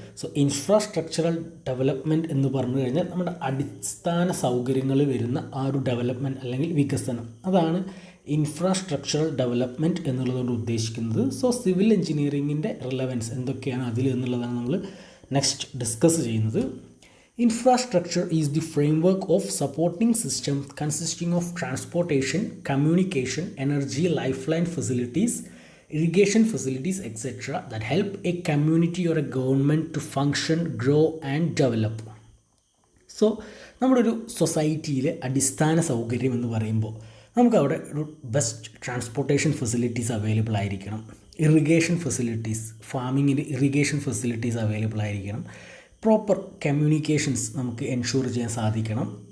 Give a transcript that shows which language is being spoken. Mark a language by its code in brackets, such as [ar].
[ml] So infrastructural development എന്ന് പറഞ്ഞു കഴിഞ്ഞാൽ നമ്മുടെ അടിസ്ഥാന സൗകര്യങ്ങൾ വരുന്ന ആ ഒരു ഡെവലപ്മെൻറ്റ് അല്ലെങ്കിൽ വികസനം, അതാണ് ഇൻഫ്രാസ്ട്രക്ചറൽ ഡെവലപ്മെൻറ്റ് എന്നുള്ളതുകൊണ്ട് ഉദ്ദേശിക്കുന്നത്. സോ സിവിൽ എഞ്ചിനീയറിങ്ങിൻ്റെ റിലവൻസ് എന്തൊക്കെയാണ് അതിൽ എന്നുള്ളതാണ് നമ്മൾ നെക്സ്റ്റ് ഡിസ്കസ് ചെയ്യുന്നത്. [en] Infrastructure is the framework of supporting systems consisting of transportation, communication, energy, lifeline facilities, irrigation facilities, etc. that help a community or a government to function, grow and develop. So [ml] നമ്മുടെ ഒരു സൊസൈറ്റിയിലെ അടിസ്ഥാന സൗകര്യം എന്ന് പറയുമ്പോൾ നമുക്കവിടെ ഒരു best transportation facilities available ആയിരിക്കണം. Irrigation facilities, ഫാമിങ്ങിന് irrigation facilities available ആയിരിക്കണം. പ്രോപ്പർ കമ്മ്യൂണിക്കേഷൻസ് നമുക്ക് എൻഷുർ ചെയ്യാൻ സാധിക്കണം.